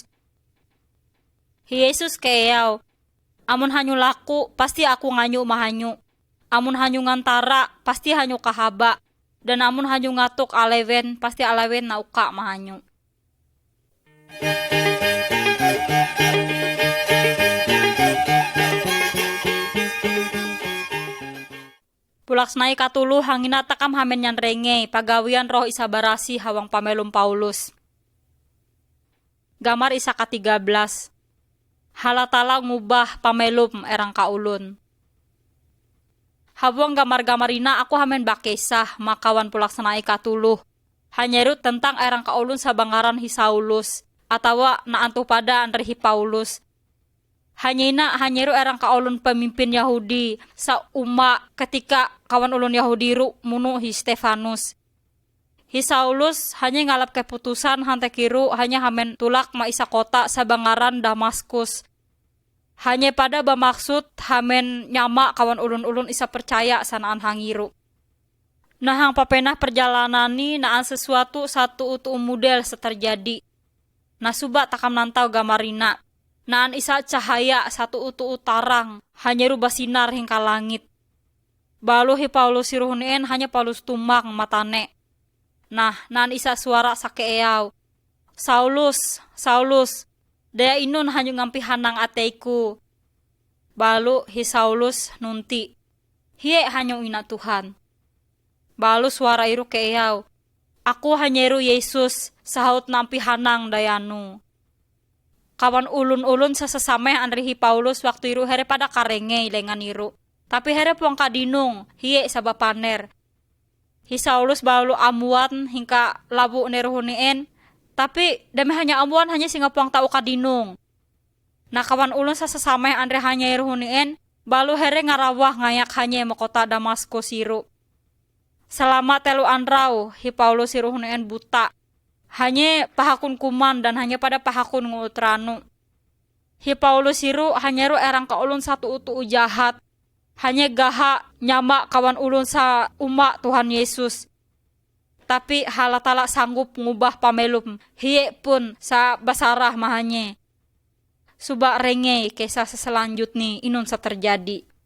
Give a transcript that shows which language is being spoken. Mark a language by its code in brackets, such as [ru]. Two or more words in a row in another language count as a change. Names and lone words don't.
[mhy] Hi Yesus keyaw. Amun hanyu laku pasti aku nganyu mahanyu. Amun hanyu ngantara pasti hanyu kahaba. Dan amun hanyu ngatuk alewen pasti alewen nauka mahanyu. Pulaksnai katulu hangina takam hamen nyan renge pagawian roh isa barasi hawang pamelum Paulus. Gamar isa ka-13 halatala ngubah pamelum erang kaulun. Hawang gamar-gamarina aku hamen bakesah makawan pulaksnai katulu. Hanyeru tentang erang kaulun sabangaran hi Saulus atawa naantu pada andre hi Paulus. Hanyeru erang kaulun pemimpin Yahudi sa ketika kawan ulun Yahudi ru munu hi Stefanus. Hi Saulus hanya ngalap keputusan hante kiru hanya hamen tulak ma isa kota sabangaran Damaskus. Hanya pada bermaksud hamen nyama kawan ulun-ulun isa percaya sanaan hangiru. Nah hang papenah perjalanan ni naan sesuatu satu utu model seterjadi. Nah suba takam nantau gamarina. Naan isa cahaya satu utu utarang hanya rubah sinar hingga langit. Balu hi Paulus siruhunien hanya Paulus tumang matane. Nah, nan isa suara sakeeyaw. Saulus, Saulus, daya inun hanyo ngampi hanang ateiku. Balu hi Saulus nunti. Hiye hanyo ina Tuhan. Balu suara iru keeyaw. Aku hanyeru Yesus, sahut nampi hanang dayanu. Kawan ulun-ulun sesame anri hi Paulus waktu iru here pada karenge lengan iru. Tapi here puang kadinung, hiye sabapaner. Hi Saulus balu amuan hingga labu neruhunien, tapi demi hanya amuan hanya singa puang tau kadinung. Nah kawan ulun sesama andre hanya iruhunien, balu here ngarawah ngayak hanya makota Damaskus siru. Selama telu andrau, hi Paulus iruhunien buta. Hanya pahakun kuman dan hanya pada pahakun ngutranu. Hi Paulus siru hanya ru erang ka ulun satu utu jahat. Hanya gaha nyama kawan ulun sa umat Tuhan Yesus. Tapi halatala sanggup ngubah pamelum. Hiye pun sa basarah mahanye. Suba renge kisah seselanjut ni inun sa terjadi.